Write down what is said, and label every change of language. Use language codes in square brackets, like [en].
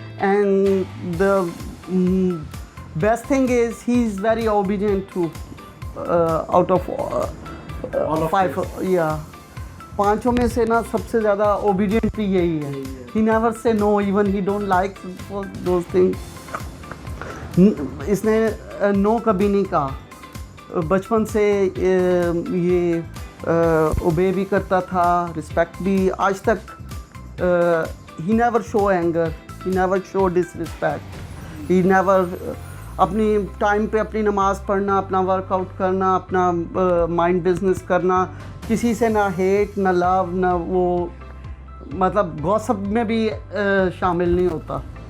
[en] And the best thing is he's very obedient to out of All of 5. [hi] पांचों में से ना सबसे ज़्यादा obedient भी यही है. [en] He never say no, even he don't like those things. [hi] इसने नो कभी नहीं कहा. बचपन से ये ओबे भी करता था, रिस्पेक्ट भी. आज तक [en] he never show anger, he never [hi] show disrespect, he never अपनी टाइम पे अपनी नमाज़ पढ़ना, अपना वर्कआउट करना, अपना माइंड बिजनेस करना, किसी से ना हेट ना लव ना वो, मतलब गॉसिप में भी शामिल नहीं होता.